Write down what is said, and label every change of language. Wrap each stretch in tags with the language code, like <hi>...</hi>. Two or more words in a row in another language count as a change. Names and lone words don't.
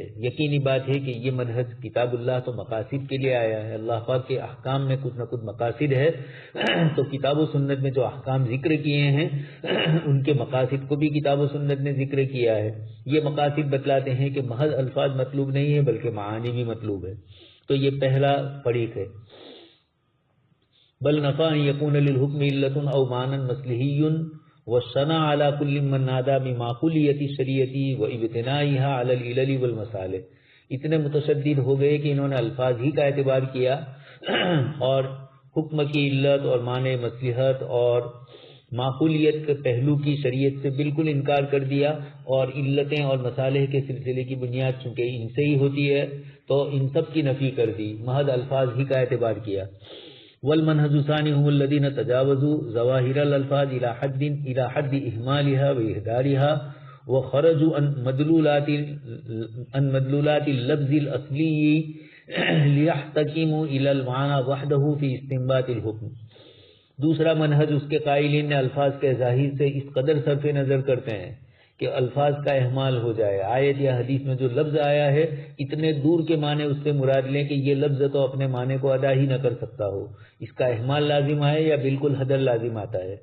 <ur>یقینی بات ہے کہ یہ منہج کتاب اللہ تو مقاصد کے لیے آیا ہے، اللہ پاک کے احکام میں کچھ نہ کچھ مقاصد ہے، تو کتاب و سنت میں جو احکام ذکر کیے ہیں ان کے مقاصد کو بھی کتاب و سنت نے ذکر کیا ہے. یہ مقاصد بتلاتے ہیں کہ محض الفاظ مطلوب نہیں ہے بلکہ معانی بھی مطلوب ہے. تو یہ پہلا فریق ہے.</ur> <ar>بل نفع ان یکون للحکم علت او معنی مصلحی وشنا علی کل من نادى بمعقولیت شریعتی و ابتنائها علی العلل والمصالح.</ar> <ur>اتنے متشدد ہو گئے کہ انہوں نے الفاظ ہی کا اعتبار کیا اور حکم کی علت اور معنی مصلحت اور معقولیت کے پہلو کی شریعت سے بالکل انکار کر دیا، اور علتیں اور مصالح کے سلسلے کی بنیاد چونکہ ان سے ہی ہوتی ہے تو ان سب کی نفی کر دی، محض الفاظ ہی کا اعتبار کیا.</ur> <ar>والمنهج الثاني هم الذين تجاوزوا ظواهر الالفاظ الى حد اهمالها واهدارها وخرجوا عن مدلولات اللفظ الاصلي ليحتكموا الى المعنى وحده في استنباط الحكم.</ar> <ur>دوسرا منہج اس کے قائلین نے الفاظ کے ظاہر سے اس قدر صرف نظر کرتے ہیں کہ الفاظ کا اہمال ہو جائے. آیت یا حدیث میں جو لفظ آیا ہے اتنے دور کے معنی اس سے مراد لیں کہ یہ لفظ تو اپنے معنی کو ادا ہی نہ کر سکتا ہو، اس کا اہمال لازم آئے یا بالکل حدر لازم آتا ہے.</ur>